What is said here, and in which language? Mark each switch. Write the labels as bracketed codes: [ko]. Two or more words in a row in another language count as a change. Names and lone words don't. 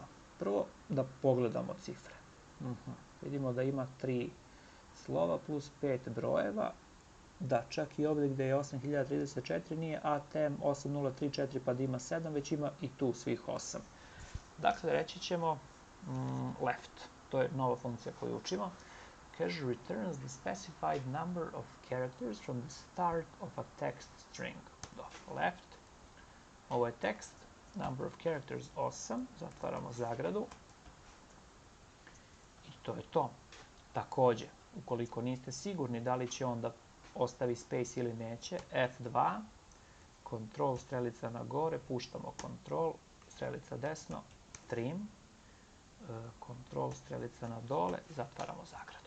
[bs] Prvo da pogledamo cifre. Vidimo da ima 3 slova plus 5 brojeva. Da, čak i ovdje gdje je 8034 nije ATM 8034 pa da ima 7, već ima i tu svih 8. Dakle, reći ćemo left. To je nova funkcija koju učimo. [en] Kaže returns the specified number of characters from the start of a text string. [bs] Dobro, left. Ovo je tekst. [en] Number of characters 8. [bs] Zatvaramo zagradu. I to je to. Također, ukoliko niste sigurni da li će on da ostavi space ili neće, F2, kontrol strelica na gore, puštamo kontrol, strelica desno, trim, kontrol strelica na dole, zatvaramo zagradu.